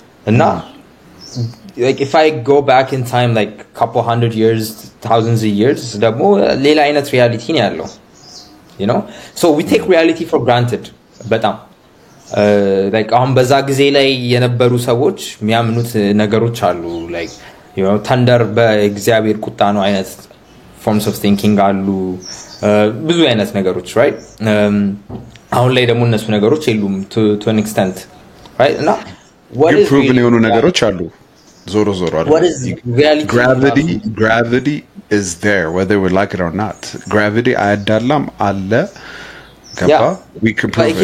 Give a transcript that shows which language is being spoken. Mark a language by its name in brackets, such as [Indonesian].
[English] And now like if I go back in time like a couple hundred years thousands of years [Amharic] ደግሞ ሌላ አይነት ሪያሊቲ ነው ያለው [English] you know so we take reality for granted [Amharic] በጣም like አሁን በዛ ጊዜ ላይ የነበሩ ሰዎች የሚያምኑት ነገሮች አሉ like you know thunder በእግዚአብሔር ቁጣ ነው አይነት [English] forms of thinking [Amharic] አሉ ብዙ አይነት ነገሮች right አሁን ላይ ደግሞ እነሱ ነገሮች የሉም [English] to an extent right [Amharic] እና [English] what is proven [Amharic] የሆኑ ነገሮች አሉ ዞሮ አይደል [English] what is reality gravity is there whether we like it or not gravity [Amharic] አይዳላም አለ ገባ [English] we can prove